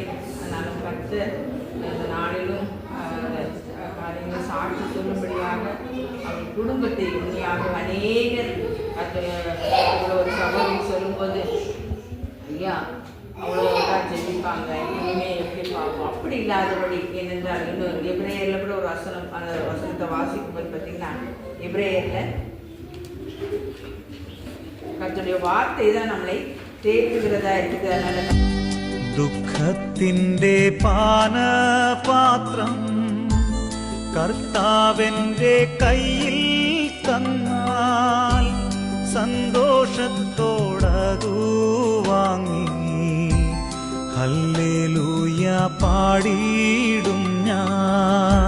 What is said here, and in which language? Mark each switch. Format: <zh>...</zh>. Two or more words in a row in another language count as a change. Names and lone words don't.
<ta>ஆனாலும் கற்று அந்த நாளிலும் காரியங்களை சாட்சி சொல்லும்படியாக அவர் குடும்பத்தை உண்மையாக அநேகர் ஒரு சகோதரி சொல்லும்போது ஐயா அவ்வளோதான் ஜெபிப்பாங்க, இனிமே எப்படி பார்ப்போம், அப்படி இல்லாதபடி. ஏனென்றால் இன்னொரு எப்ரேயரில் கூட ஒரு வசனம், அந்த வசனத்தை வாசிக்கும் போது பார்த்தீங்கன்னா எப்ரேயரில் கர்த்தருடைய வார்த்தை தான் நம்மளை தேற்றுகிறதா இருக்குது. அதனால</ta> <ml>ദുഃഖത്തിൻ്റെ പാനപാത്രം കർത്താവിൻ്റെ കയ്യിൽ തന്നാൽ സന്തോഷത്തോടതു വാങ്ങി ഹല്ലേലൂയ പാടിയിടും ഞാൻ.</ml>